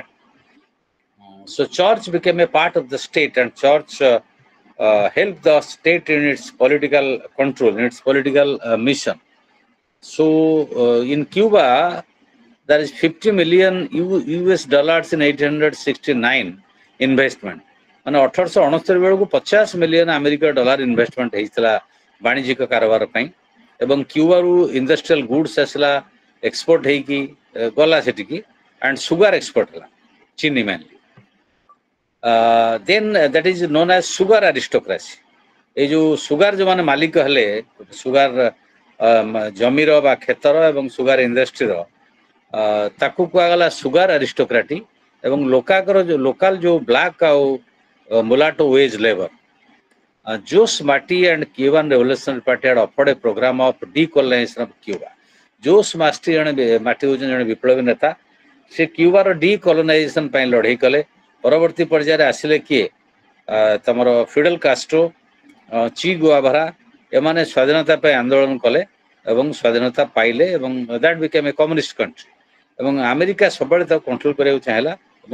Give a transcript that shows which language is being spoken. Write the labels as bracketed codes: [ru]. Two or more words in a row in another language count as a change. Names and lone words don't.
[en] So George became a part of the state, and George helped the state in its political control, in its political mission. So in Cuba, there is 50 million US dollars in 1869 investment. [or] ମାନେ 1869 ବେଳକୁ 50 ମିଲିୟନ ଆମେରିକା ଡଲାର ଇନଭେଷ୍ଟମେଣ୍ଟ ହେଇଥିଲା ବାଣିଜ୍ୟିକ କାରବାର ପାଇଁ ଏବଂ କ୍ୟୁବାରୁ [en] industrial goods [or] ଆସିଲା ଏକ୍ସପୋର୍ଟ ହେଇକି ଗଲା ସେଠିକି [en] and sugar [or] ଏକ୍ସପୋର୍ଟ ହେଲା ଚିନି mainly. [en] Then that is known as sugar aristocracy. [or] ଏଇ ଯୋଉ ସୁଗାର ଯୋଉମାନେ ମାଲିକ ହେଲେ ସୁଗାର ଜମିର ବା କ୍ଷେତର ଏବଂ [en] sugar industry [or] ତାକୁ କୁହାଗଲା [en] sugar aristocracy [or] ଏବଂ ଲୋକାଲ ଯୋଉ [en] black and mulatto wage labour [or] ଜୋସ୍ ମାଟି [en] and Cuban revolutionary party had offered a program of decolonization of Cuba. [or] ଜୋସ୍ ମାଟି ହଉଛନ୍ତି ଜଣେ ବିପ୍ଳବୀ ନେତା ସେ କ୍ୟୁବାର ଡିକଲୋନାଇଜେସନ ପାଇଁ ଲଢେଇ କଲେ ପରବର୍ତ୍ତୀ ପର୍ଯ୍ୟାୟରେ ଆସିଲେ କିଏ ତମର ଫିଡେଲ କାଷ୍ଟ୍ରୋ ଚି ଗୁଆଭାରା ଏମାନେ ସ୍ୱାଧୀନତା ପାଇଁ ଆନ୍ଦୋଳନ କଲେ ଏବଂ ସ୍ୱାଧୀନତା ପାଇଲେ ଏବଂ [en] that became a communist country [or] ଏବଂ ଆମେରିକା ସବୁବେଳେ ତାକୁ କଣ୍ଟ୍ରୋଲ କରିବାକୁ ଚାହିଁଲା ଏବଂ